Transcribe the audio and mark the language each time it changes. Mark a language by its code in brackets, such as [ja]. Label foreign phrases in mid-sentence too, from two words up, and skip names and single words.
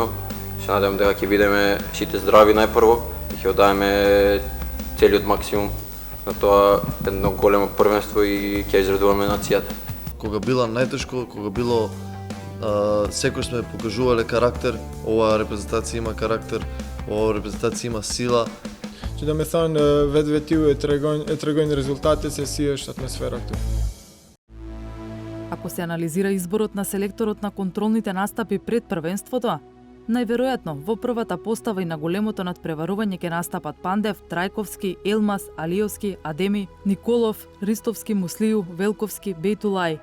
[mk] Се надевам дека ќе бидеме сите здрави најпрво и ќе оддаеме целиот максимум на тоа едно големо првенство и ќе израдуваме нацијата. Кога била најтешко, кога било секој сме покажувале карактер, оваа репрезентација има карактер, оваа репрезентација има сила. [sq] Që do me thënë vetë ju e tregojnë rezultatet se si është atmosfera këtu. [mk] Ако се анализира изборот на селекторот на контролните настапи пред првенството, најверојатно во првата постава и на големото надпреварување ќе настапат Пандев, Трајковски, Елмас, Алиовски, Адеми, Николов, Ристовски, Муслију, Велковски, Бейтулај.